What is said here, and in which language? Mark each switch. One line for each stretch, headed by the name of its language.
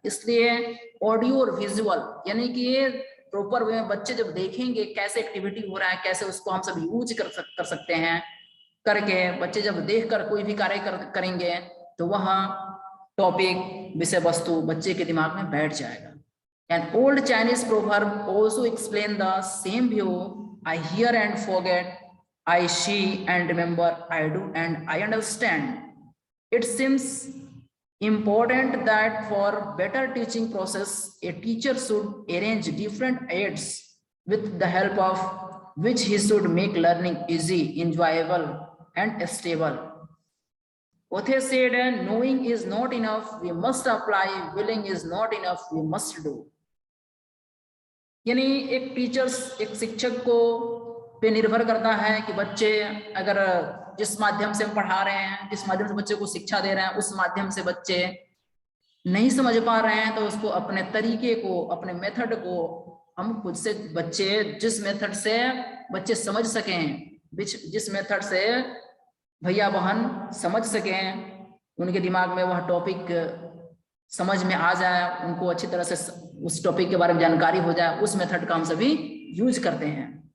Hindi: इसलिए ऑडियो और विजुअल यानी कि ये प्रॉपर वे में बच्चे जब देखेंगे कैसे एक्टिविटी हो रहा है, कैसे उसको हम सब यूज कर सकते हैं करके, बच्चे जब देखकर कोई भी कार्य करेंगे तो वह टॉपिक, विषय वस्तु बच्चे के दिमाग में बैठ जाएगा।
English: An old Chinese proverb also explain the same view: I hear and forget, I see and remember, I do and I understand. It seems important that for better teaching process, a teacher should arrange different aids with the help of which he should make learning easy, enjoyable and stable. Othe said, knowing is not enough, we must apply, willing is not enough, we must do.
Hindi: यानी एक teachers, एक शिक्षक को पे निर्भर करता है कि बच्चे अगर जिस माध्यम से हम पढ़ा रहे हैं, जिस माध्यम से बच्चे को शिक्षा दे रहे हैं, उस माध्यम से बच्चे नहीं समझ पा रहे हैं तो उसको अपने तरीके को, अपने मेथड को हम खुद से, बच्चे जिस मेथड से बच्चे समझ सकें, जिस मेथड से भैया बहन समझ सकें, उनके दिमाग में वह टॉपिक समझ में आ जाए, उनको अच्छी तरह से उस टॉपिक के बारे में जानकारी हो जाए, उस मेथड का हम सभी यूज करते हैं।